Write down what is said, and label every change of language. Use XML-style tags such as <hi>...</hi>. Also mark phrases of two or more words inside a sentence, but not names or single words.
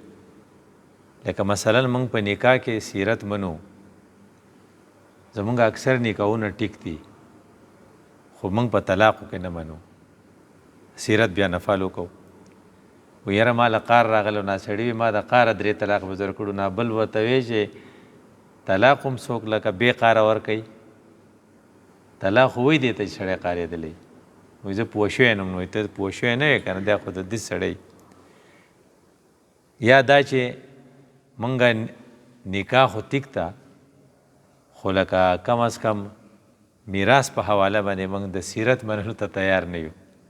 <ps>لکه مثلا موږ په نکاح کې سیرت منو، زموږ اکثر نکاحونه ټیک دي، خو موږ په طلاقو کې نه منو. سیرت بیا نه فالو کوو. و یاره ما له قار راغلی نا سړي ما د قاره 3 طلاق به در کړو، نه بل ورته وی چې طلاق هم څوک لکه بې قاره ورکوي. طلاق خو وایي دی ته چې سړی قارېدلی، وایي زه پوه شوی یم. نو ته پوه شوی نه یې که نه، دا خو د دې سړی. یا دا چې مونږ نکاح خو ټیک ته، خو لکه کم از کم میراث په حواله باندې مونږ د سیرت منلو ته تیار نه یو.</ps>